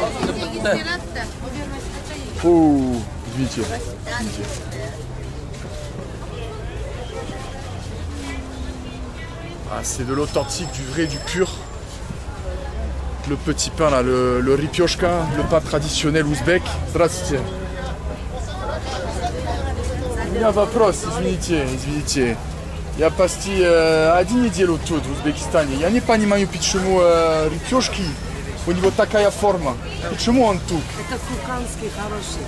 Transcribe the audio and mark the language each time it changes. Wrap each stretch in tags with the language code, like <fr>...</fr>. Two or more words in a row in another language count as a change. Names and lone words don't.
<ru>Oh, извините.</ru> <fr>Ah, c'est de l'authentique, du vrai, du pur. Le petit pain là, le ripioshka, le pain traditionnel ouzbek.</fr> <ru>Здравствуйте. У меня вопрос, извините. Я почти 1 неделю тут, в Узбекистане. Я не понимаю, почему репешки, у него такая форма. Почему он тут? Это куканский хороший.</ru>